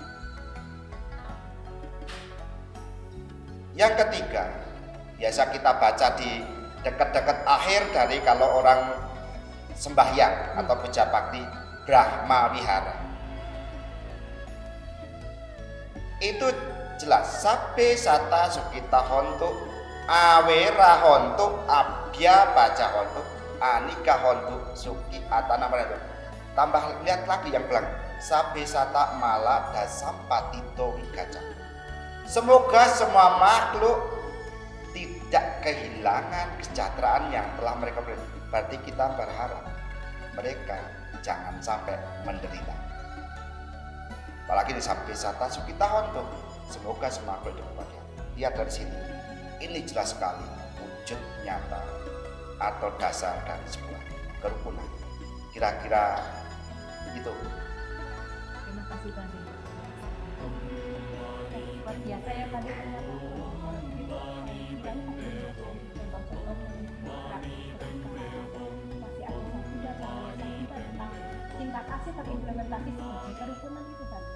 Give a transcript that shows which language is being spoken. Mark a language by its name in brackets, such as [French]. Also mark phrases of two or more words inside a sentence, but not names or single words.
[Indonesian] Yang ketiga, biasa kita baca di dekat-dekat akhir dari kalau orang sembahyang atau puja bakti, Brahma Wihara. Itu jelas, [Pali] sabbe sata sukita hontu, awera hontu, abya baca hontu, anika hontu, suki atana itu. [Indonesian] Tambah lihat lagi yang belakang, [Pali] sabbe sata mala dasampatito wikaca. [Indonesian] Semoga semua makhluk tidak kehilangan kesejahteraan yang telah mereka beri. Berarti kita berharap mereka jangan sampai menderita. Apalagi di [Pali] sabbe sata sukita hontu, [Indonesian] semoga semua makhluk hidup bahagia. Lihat dari sini, ini jelas sekali wujud nyata atau dasar dari sebuah kerukunan. Kira-kira itu. Terima kasih Bante. Luar biasa ya Bante, ternyata contoh-contoh masih ada Buddha tentang cinta kasih terimplementasi sebagai kerukunan itu Bante.